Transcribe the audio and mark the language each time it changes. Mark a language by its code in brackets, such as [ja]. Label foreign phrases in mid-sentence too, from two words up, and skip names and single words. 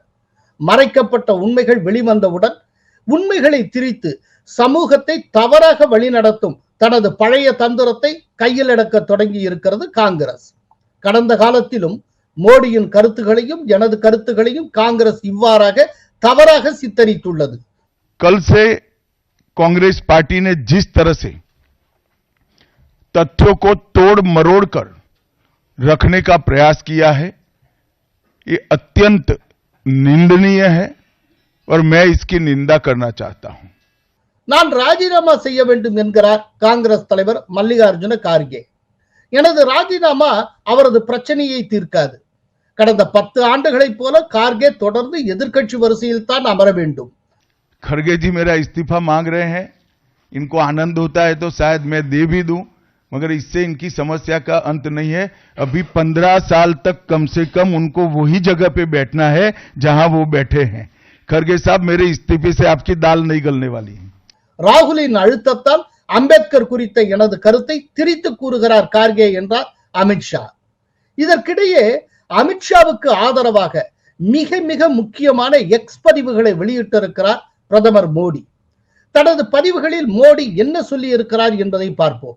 [ta] மறைக்கப்பட்ட உண்மைகள் வெளிவந்தவுடன் உண்மைகளை திரித்து சமூகத்தை தவறாக வழிநடத்தும் தனது பழைய தந்திரத்தை கையில் எடுக்க தொடங்கி இருக்கிறது காங்கிரஸ். கடந்த காலத்திலும் மோடியின் கருத்துகளையும் எனது கருத்துகளையும் காங்கிரஸ் இவ்வாறாக தவறாக சித்தரித்துள்ளது. [hi] कल से कांग्रेस पार्टी ने जिस तरह से तथ्यों को तोड़ मरोड़ कर रखने का प्रयास किया है, ये अत्यंत निंदनीय है और मैं इसकी निंदा करना चाहता हूं. [ta] நான் ராஜினாமா செய்ய வேண்டும் என்கிறார் காங்கிரஸ் தலைவர் மல்லிகார்ஜுன கார்கே. எனது ராஜினாமா அவரது பிரச்சனையை தீர்க்காது. கடந்த 10 ஆண்டுகளைப் போல கார்கே தொடர்ந்து எதிர்க்கட்சி வரிசையில் தான் அமர வேண்டும். [hi] खड़गे जी मेरा इस्तीफा मांग रहे हैं, इनको आनंद होता है तो शायद मैं दे भी दूं, मगर इससे इनकी समस्या का अंत नहीं है. अभी 15 साल तक कम से कम उनको वही जगह पे बैठना है जहां वो बैठे हैं. खड़गे साहब, मेरे इस्तीफे से आपकी दाल नहीं गलने वाली है. [ta] ராகுலின் அழுத்தத்தால் அம்பேத்கர் குறித்த எனது கருத்தை திரித்து கூறுகிறார் கார்கே என்றார் அமித்ஷா. இதற்கிடையே அமித்ஷாவுக்கு ஆதரவாக மிக மிக முக்கியமான எக்ஸ் பதிவுகளை வெளியிட்டிருக்கிறார் பிரதமர் மோடி. தனது பதிவுகளில் மோடி என்ன சொல்லி இருக்கிறார் என்பதை பார்ப்போம்.